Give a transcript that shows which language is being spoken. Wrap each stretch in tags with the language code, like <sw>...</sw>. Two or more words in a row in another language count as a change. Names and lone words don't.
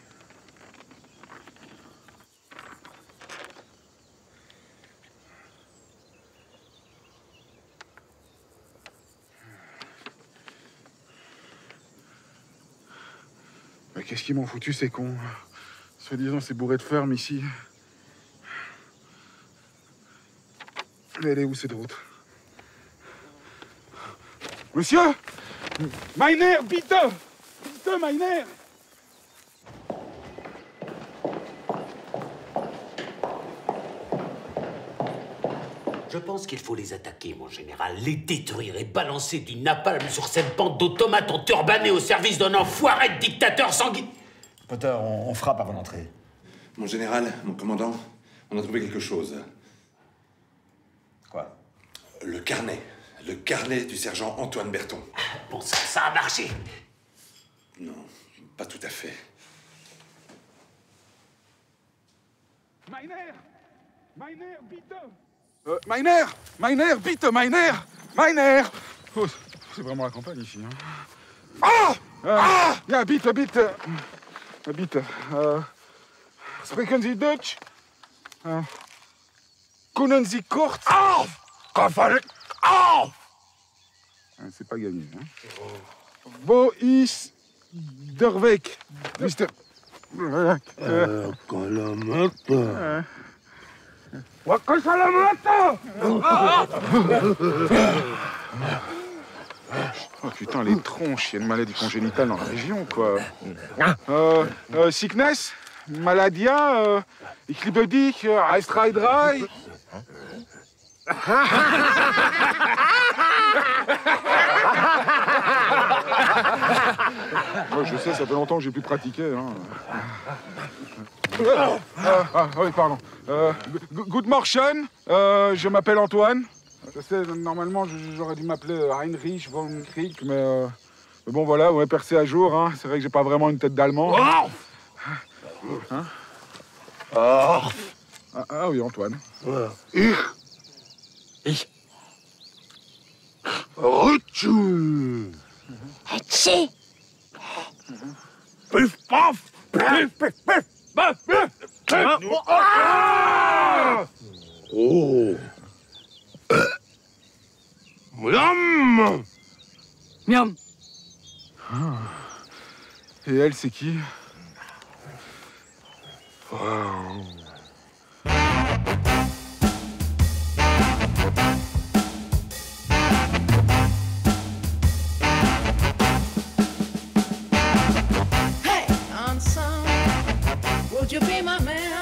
<fr>Mais qu'est-ce qu'ils m'ont foutu, ces cons? Soi-disant, c'est bourré de ferme ici. Elle est où, cette route? Monsieur!</fr> <de>Meiner, bitte! Bitte, Meiner!</de> <fr>Je pense qu'il faut les attaquer, mon général, les détruire et balancer du napalm sur cette bande d'automates enturbanés au service d'un enfoiré de dictateur sanguinaire. Potter, on frappe avant d'entrer. Mon général, mon commandant, on a trouvé quelque chose. Quoi? Le carnet du sergent Antoine Berton. Bon, ça a marché. Non, pas tout à fait.</fr> <de>Meiner! Meiner, bitte! Meiner, bitte, Meiner!</de> <fr>Oh, c'est vraiment la campagne ici, hein.</fr> <de>Ja, bitte. Bitte. Sprechen Sie Deutsch? Können Sie kurz?</de> <fr>C'est pas gagné, hein.</fr> <de>Wo ist der Weg, Mister...</de> <fr>Oh putain, les tronches, il y a une maladie congénitale dans la région, quoi.</fr> <en>Sickness,</en> <de>Maladia, ich liebe dich, Eis 3.</de> <fr>Moi, je sais, ça fait longtemps que j'ai plus pratiqué. Hein. Oui, pardon.</fr> <en>Good morning,</en> <fr>je m'appelle Antoine. Je sais, normalement, j'aurais dû m'appeler Heinrich von Krieg, mais bon, voilà, ouais, percé à jour, hein. C'est vrai que j'ai pas vraiment une tête d'allemand. Hein? Ah oui, Antoine.</fr> <de>Ich. Rutschen. Hetzi. Piff, paff. Piff, piff, piff. Piff, piff. Oh. Miam. Miam.</de> <fr>Et elle, c'est qui?</fr> <en>Hey, handsome, would you be my man?</en>